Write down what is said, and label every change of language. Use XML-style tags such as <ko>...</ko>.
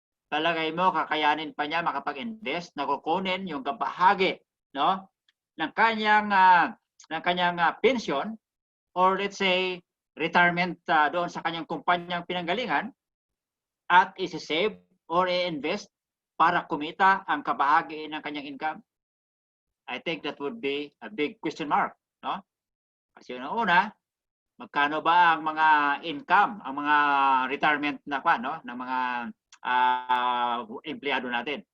<tl>palagay mo kakayanin pa niya makapag-invest, nakukunin yung kabahagi, no, ng kanyang pensyon, or let's say retirement doon sa kanyang kumpanyang pinanggalingan, at isi-save or i-invest para kumita ang kabahagi ng kanyang income?</tl> <en>I think that would be a big question mark, no?</en> <tl>Kasi una, magkano ba ang mga income, ang mga retirement na no, ng mga empleyado natin?</tl>